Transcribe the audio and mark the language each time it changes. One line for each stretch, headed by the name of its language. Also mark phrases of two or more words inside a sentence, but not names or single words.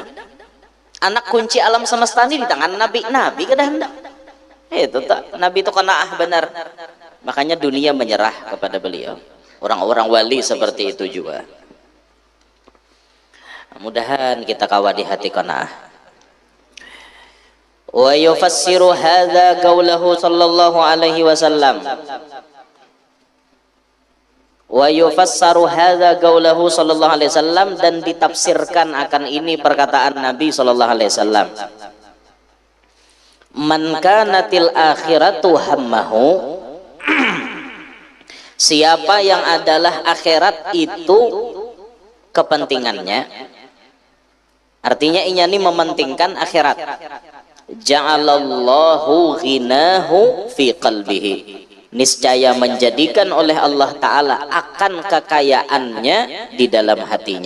Banjar: Anak kunci alam semesta ini di tangan Nabi. Nabi kada hendak. Itu tak. Nabi itu qanaah bener. Makanya dunia menyerah kepada beliau. Orang-orang wali seperti itu juga. mudahan kita kawa di hati qanaah.
Arabic: ويفسر هذا قوله صلى الله عليه وسلم. ويفسر هذا قوله صلى الله عليه وسلم,
Banjar: dan ditafsirkan akan ini perkataan Nabi
Arabic: صلى الله عليه وسلم. من كانت الآخرة همه,
Banjar: siapa yang adalah akhirat itu kepentingannya, artinya inya ini mementingkan akhirat,
Arabic: جعل الله غناه في قلبه,
Banjar: niscaya menjadikan oleh Allah Ta'ala akan kekayaannya di dalam hatinya.